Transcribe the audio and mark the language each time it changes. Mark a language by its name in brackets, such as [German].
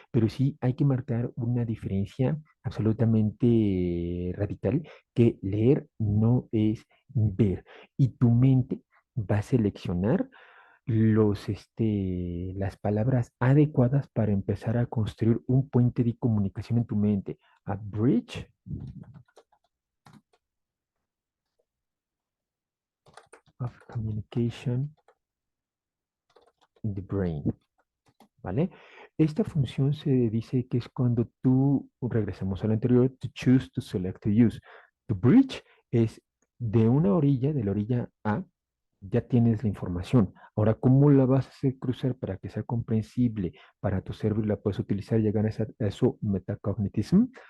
[Spanish] Pero sí hay que marcar una diferencia absolutamente radical, que leer no es ver. Y tu mente va a seleccionar las palabras adecuadas para empezar a construir un puente de comunicación en tu mente. [English] A bridge of communication in the brain. [Spanish] ¿Vale? Esta función se dice que es cuando tú, regresamos al anterior, [English] to choose, to select, to use. To bridge [Spanish] es de una orilla, de la orilla A, ya tienes la información. Ahora, ¿cómo la vas a hacer cruzar para que sea comprensible para tu cerebro y la puedes utilizar y llegar a su metacognitism?